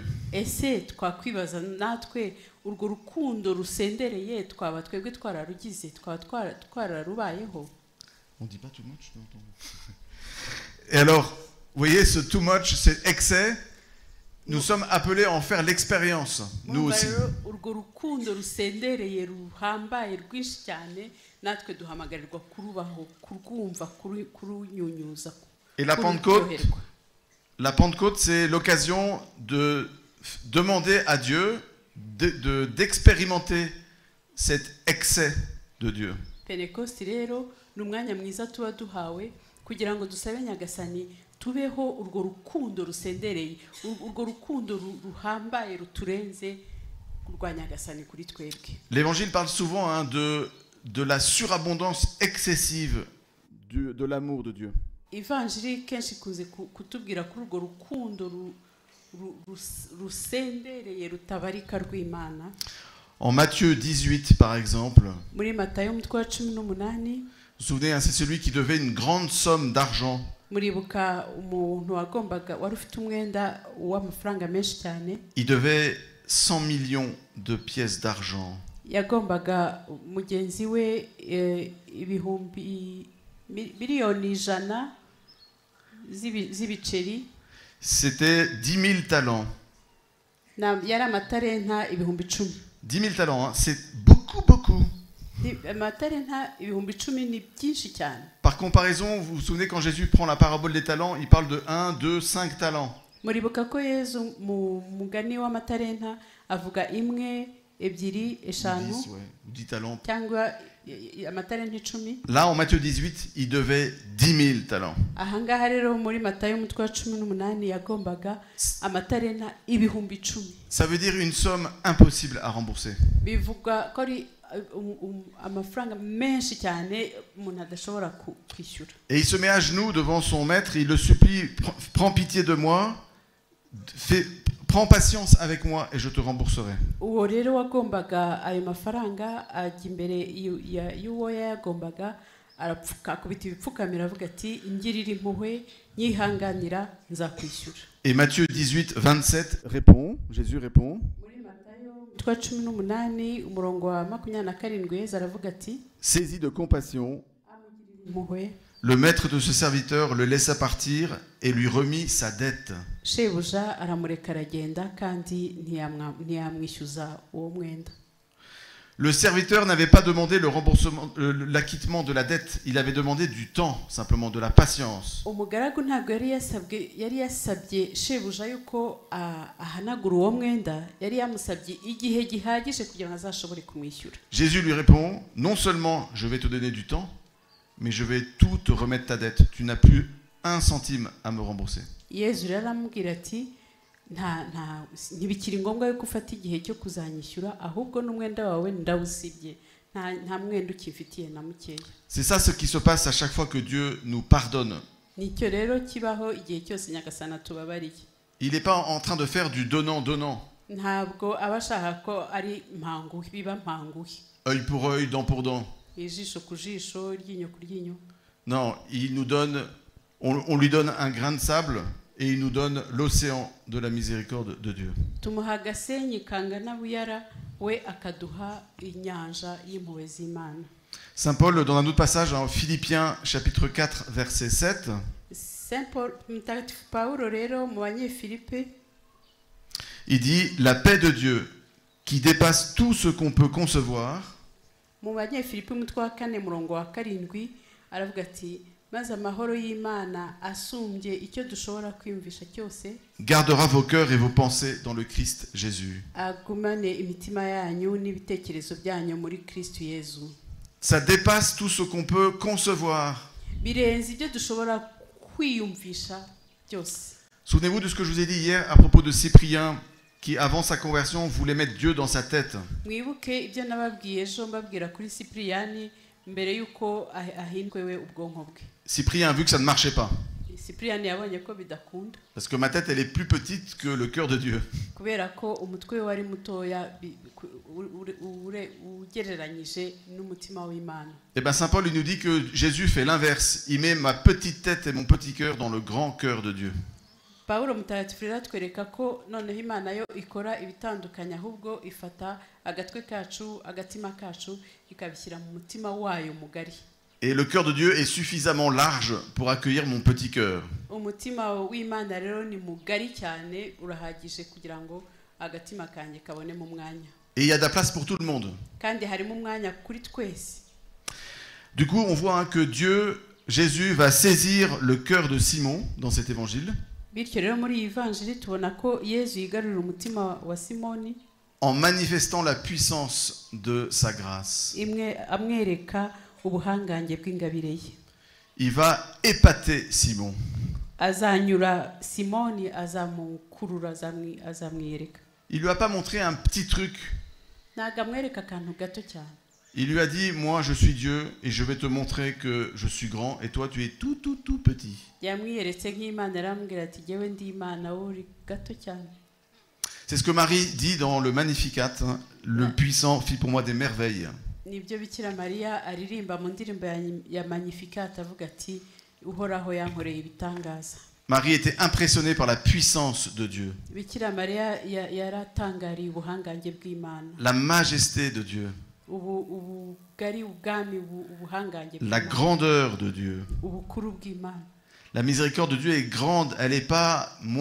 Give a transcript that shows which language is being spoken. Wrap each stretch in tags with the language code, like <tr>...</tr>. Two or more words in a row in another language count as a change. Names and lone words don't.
<rw>Ese twakwibaza natwe urwo rukundo rusendereye twaba twebwe twararugize twararubayeho?</rw> <fr>On dit pas</fr> <en>too much,</en> <fr>non? Et alors, vous voyez, ce</fr> <en>too much,</en> <fr>cet excès, nous sommes appelés à en faire l'expérience, nous aussi.</fr> <rw>Urwo rukundo rusendereye ruhambaye rwinshi cyane natwe duhamagarirwa kurubaho, kurwumva, kurunyunyuza.</rw> <fr>Et la Pentecôte, c'est l'occasion de demander à Dieu d'expérimenter cet excès de Dieu.</fr> <rw>Pentecoste rero ni umwanya mwiza tuba duhawe kugira ngo dusabe Nyagasani tubeho urwo rukundo rusendereye, urwo rukundo ruhambaye ruturenze rwa Nyagasani kuri twebwe.</rw> <fr>L'évangile parle souvent hein, de la surabondance excessive de l'amour de Dieu.</fr> <rw>Ivanjiri kenshi kuze kutubwira kuri urwo rukundo rusendereye rutabarika rw'Imana.</rw> <fr>En Matthieu 18 par exemple,</fr> <rw>muri Matayo umutwe wa 18,</rw> <fr>vous vous souvenez, hein, c'est celui qui devait une grande somme d'argent.</fr> <rw>Muribuka umuntu wagombaga wari ufite umwenda w'amafaranga menshi cyane.</rw> <fr>Il devait 100 millions de pièces d'argent.</fr> <rw>Yagombaga mugenzi we ibihumbi miliyoni 100 z'ibiceri.</rw> <fr>C'était 10 000 talents.</fr> <rw>Yari amatarenta ibihumbi 10.</rw> <fr>10 000 talents, hein, c'est beaucoup.</fr> <rw>amatalenta ibihumbi 10 ni byinshi cyane.</rw> <fr>Par comparaison, vous vous souvenez quand Jésus prend la parabole des talents, il parle de 1, 2, 5 talents.</fr> <rw>Muribuka ko Yezu mu mugani w'amatalenta avuga imwe, ebyiri, eshanu</rw> <fr>10, ouais, 10 talents.</fr> <rw>cyangwa amatalenta 10.</rw> <fr>Là, en Matthieu 18, il devait 10 000 talents.</fr> <rw>Ahangaha rero muri Matayo umutwe wa 18 yagombaga amatalenta ibihumbi 10.</rw> <fr>Ça veut dire une somme impossible à rembourser.</fr> <rw>Bivuga ko ari amafaranga menshi cyane umuntu adashobora kwishyura.</rw> <fr>Et il se met à genoux devant son maître, il le supplie, prends pitié de moi, prends patience avec moi et je te rembourserai.</fr> <rw>Uwo rero wagombaga ayo mafaranga ajya imbere y'uwo yagombaga arapfuka kubita ibipfukamira avuga ati ingirira impuhwe nyihanganira nzakwishyura.</rw> <fr>Et Matthieu 18, 27 répond, Jésus répond,</fr> <rw>Muri Matayo 18 umurongo wa 27 aravuga ati</rw> <fr>saisi de compassion,</fr> <rw>impuhwe</rw> <fr>le maître de ce serviteur le laissa partir et lui remit sa dette.</fr> <rw>shebuja aramureka aragenda kandi ntiyamwishyuza uwo mwenda.</rw> <fr>Le serviteur n'avait pas demandé le remboursement, l'acquittement de la dette, il avait demandé du temps, simplement de la patience.</fr> <rw>Umugaragu ntabwo yari yasabye shebuja yuko ahanagura uwo mwenda, yari yamusabye igihe gihagije kugira ngo azashobore kumwishyura.</rw> <fr>Jésus lui répond, non seulement je vais te donner du temps, mais je vais tout te remettre ta dette. Tu n'as plus un centime à me rembourser.</fr> <rw>Yezu rero aramubwira ati ntibikiri ngombwa yuko ufata igihe cyo kuzanyishyura, ahubwo n'umwenda wawe ndawusibye, nta mwenda ukifitiye na mukeya.</rw> <fr>C'est ça ce qui se passe à chaque fois que Dieu nous pardonne.</fr> <rw>Nicyo rero kibaho igihe cyose Nyagasani tubabariye.</rw> <fr>Il n'est pas en train de faire du donnant-donnant.</fr> <rw>Ntabwo abashaka ko ari mpanguhi biba mpanguhi.</rw> <fr>Œil pour œil, dent pour dent.</fr> <rw>Ijisho ku jisho, ryinyo ku ryinyo.</rw> <fr>Non, il nous donne, on lui donne un grain de sable et il nous donne l'océan de la miséricorde de Dieu.</fr> <rw>Tumuha agasenyi kangana buyara, we akaduha inyanja y'impuhwe z'Imana.</rw> <fr>Saint Paul, dans un autre passage, en Philippiens chapitre 4, verset 7,</fr> <rw>Mutagatifu Pawulo rero mu Banyefilipe</rw> <fr>il dit « La paix de Dieu, qui dépasse tout ce qu'on peut concevoir,</fr> <rw>mu Banyefilipe umutwe wa 4 murongo wa 7 aravuga ati maze amahoro y'Imana asumbye icyo dushobora kwiyumvisha cyose</rw> <fr>gardera vos cœurs et vos pensées dans le Christ Jésus. »</fr> <rw>agumane imitima yanyu n'ibitekerezo byanyu muri Kristo Yezu.</rw> <fr>Ça dépasse tout ce qu'on peut concevoir.</fr> <rw>Birenze ibyo dushobora kwiyumvisha byose.</rw> <fr>Souvenez-vous de ce que je vous ai dit hier à propos de Cyprien qui, avant sa conversion, voulait mettre Dieu dans sa tête.</fr> <rw>Mwibuke ibyo nababwiye ejo mbabwira kuri Cyprien mbere yuko ahindwewe ubwonko bwe.</rw> <fr>Cyprien a vu que ça ne marchait pas.</fr> <rw>Cyprien yabonye ko bidakunda.</rw> <fr>Parce que ma tête, elle est plus petite que le cœur de Dieu.</fr> <rw>Kubera ko umutwe wari mutoya ugereranyije n'umutima w'Imana.</rw> <fr>Et bien Saint Paul il nous dit que Jésus fait l'inverse. Il met ma petite tête et mon petit cœur dans le grand cœur de Dieu.</fr> <rw>Pawulo mutagatifu rero atwereka ko noneho Imana yo ikora ibitandukanye, ahubwo ifata agatwe kacu, agatima kacu ikabishyira mu mutima wayo mugari.</rw> <fr>Et le cœur de Dieu est suffisamment large pour accueillir mon petit cœur.</fr> <rw>Umutima w'Imana rero ni mugari cyane, urahagije kugira ngo agatima kanjye kabone mu mwanya.</rw> <fr>Et il y a de la place pour tout le monde.</fr> <rw>Kandi harimo umwanya kuri twese.</rw> <fr>Du coup, on voit que Dieu, Jésus, va saisir le cœur de Simon dans cet évangile.</fr> <rw>Bityo rero muri iyi evanjili tubona ko Yezu yigarurira umutima wa Simoni</rw> <fr>en manifestant la puissance de sa grâce.</fr> <rw>Imwe amwereka ubuhangange bw'ingabire ye.</rw> <fr>Il va épater Simon.</fr> <rw>Azanyura Simoni, azamukurura, azamwiereka.</rw> <fr>Il lui a pas montré un petit truc.</fr> <rw>Ntago amwereka akantu gato cyane.</rw> <fr>Il lui a dit, moi je suis Dieu et je vais te montrer que je suis grand et toi tu es tout petit.</fr> <rw>Yamwieretse nk'Imana, aramubwira ati jyewe ndi Imana wowe uri gato cyane.</rw> <fr>C'est ce que Marie dit dans le Magnificat, le puissant fit pour moi des merveilles.</fr> <rw>Nibyo Bikira Mariya aririmba mu ndirimbo ya Magnificat avuga ati uhoraho yankoreye ibitangaza.</rw> <fr>Marie était impressionnée par la puissance de Dieu.</fr> <rw>Bikira Mariya yaratangariye ubuhangange bw'Imana.</rw> <fr>La majesté de Dieu. La grandeur de Dieu. La miséricorde de Dieu est grande, elle n'est pas</fr>